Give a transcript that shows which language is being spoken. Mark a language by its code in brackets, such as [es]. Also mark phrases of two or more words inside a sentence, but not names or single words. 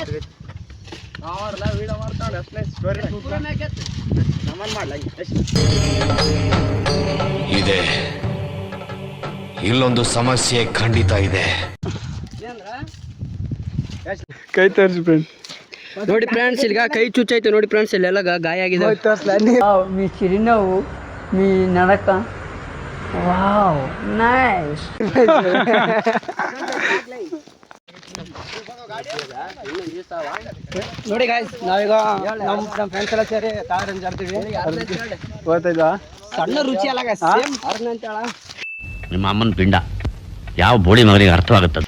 [kn] ಇದೆ, ಇಲ್ಲೊಂದು ಸಮಸ್ಯೆ ಖಂಡಿತ ಇದೆ. ಕೈ ತೋರಿಸಿ ಫ್ರೆಂಡ್. ನೋಡಿ ಫ್ರೆಂಡ್ಸ್, ಈಗ ಕೈ ಚುಚ್ಚಾಯ್ತು ನೋಡಿ ಫ್ರೆಂಡ್ಸ್, ಇಲ್ಲೆಲ್ಲ ಗಾಯ ಆಗಿದೆ. [te] మీ చిరునవ్వు, మీ నడక, వావ్ నైస్. [kn] ನೋಡಿ ಗಾಯ್ಸ್, ನಾವೀಗ ನಮ್ಮ ಫ್ರೆಂಡ್ಸ್ ಎಲ್ಲ ಸೇರಿ ತಾಳರಂಜಿ ಆಡ್ತೀವಿ. ಗೊತ್ತಾಯ್ತಾ? ಸಣ್ಣ ರುಚಿ ಅಲ್ಲ ಗಾಯ್ಸ್, ಸೇಮ್ ಅರ್ಧ ಅಂತೇಳ. ನಿಮ್ಮ ಅಮ್ಮನ ಪಿಂಡ ಯಾವ ಬೋಳಿ ಮಗನಿಗೆ ಅರ್ಥವಾಗುತ್ತದೆ.